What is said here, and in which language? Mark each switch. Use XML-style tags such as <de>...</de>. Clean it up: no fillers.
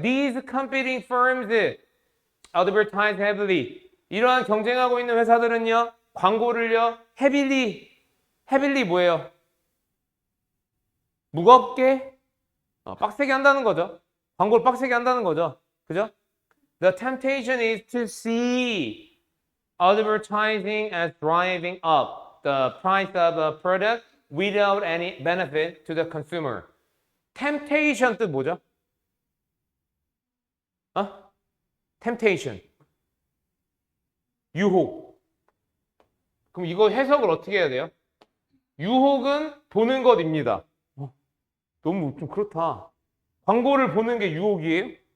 <en>These competing firms advertise heavily.</en> <ko>이러한 경쟁하고 있는 회사들은요, 광고를요, heavily 뭐예요? 무겁게, 빡세게 한다는 거죠. 광고를 빡세게 한다는 거죠. 그죠?</ko> <en>The temptation is to see advertising as driving up the price of a product without any benefit to the consumer.</en> <ko>temptation 뜻 뭐죠? temptation. 유혹. 그럼 이거 해석을 어떻게 해야 돼요? 유혹은 보는 것입니다. 너무 좀 그렇다. 광고를 보는 게 유혹이에요?</ko>